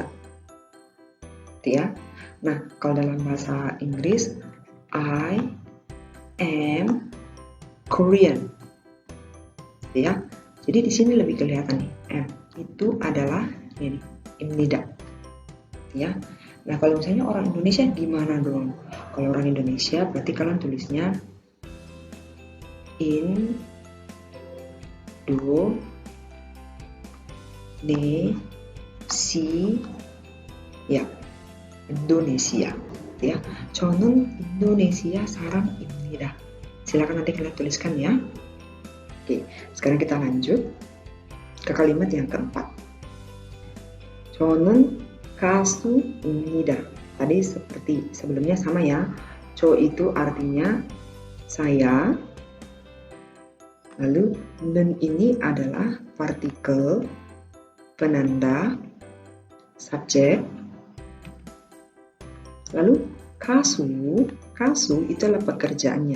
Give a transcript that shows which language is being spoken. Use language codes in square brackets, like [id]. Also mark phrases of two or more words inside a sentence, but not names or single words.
[id] Ya. Nah, kalau dalam bahasa Inggris, [en] I am Korean. [id] Ya. Jadi di sini lebih kelihatan nih, am itu adalah ini imnida. Ya. Nah, kalau misalnya orang Indonesia gimana dong? Kalau orang Indonesia berarti kalian tulisnya in do ne si ya Indonesia ya. [ko] 저는 Indonesia 사람입니다. [id] Silakan nanti kalian tuliskan ya. Oke, sekarang kita lanjut ke kalimat yang keempat. [ko] 저는 가수입니다. [id] Tadi seperti sebelumnya sama ya. 저 itu artinya saya. Lalu 는 ini adalah partikel penanda subjek. Lalu kasu itu adalah pekerjaannya.